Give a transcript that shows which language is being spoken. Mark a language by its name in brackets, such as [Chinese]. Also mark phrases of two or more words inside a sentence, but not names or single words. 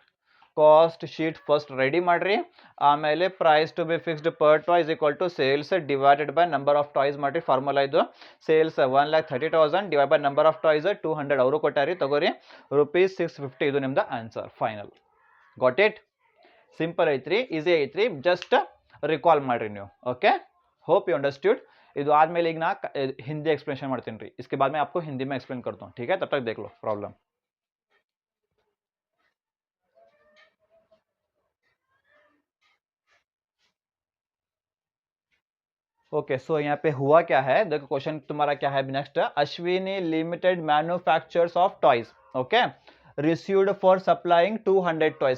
[English] cost sheet first ready [Kannada] ಮಾಡ್ರಿ, ಆಮೇಲೆ [English] price to be fixed per toy is equal to sales divided by number of toys ಮಾಡ್ರಿ. [Kannada] ಫಾರ್ಮುಲಾ ಇದು [English] sales 1,30,000 divide by number of toys 200 [Kannada] ಅವರು ಕೊಟ್ಟಾರಿ, ತಗೋರಿ ರುಪೀಸ್ 650. ಇದು ನಿಮ್ದು [English] answer final. got it? [Kannada] ಸಿಂಪಲ್ ಐತ್ರಿ, ಈಸಿ ಐತ್ರಿ, [English] just recall [Kannada] ಮಾಡ್ರಿ ನೀವು. ಓಕೆ, [English] hope you understood. [Kannada] ಇದು ಆದ್ಮೇಲೆ ಈಗ ನಾ ಹಿಂದಿ एक्सप्लेनेशन ಮಾಡ್ತೀನಿ ರೀ. [Hindi] इसके बाद मैं आपको हिंदी में एक्सप्लेन करता हूँ, ठीक है? तब तक देख लो प्रॉब्लम. [English] okay, so [Hindi] यहाँ पे हुआ क्या है, देखो क्वेश्चन तुम्हारा क्या है नेक्स्ट. [English] Ashwini Limited manufacturers of toys, okay, received for supplying 200 toys.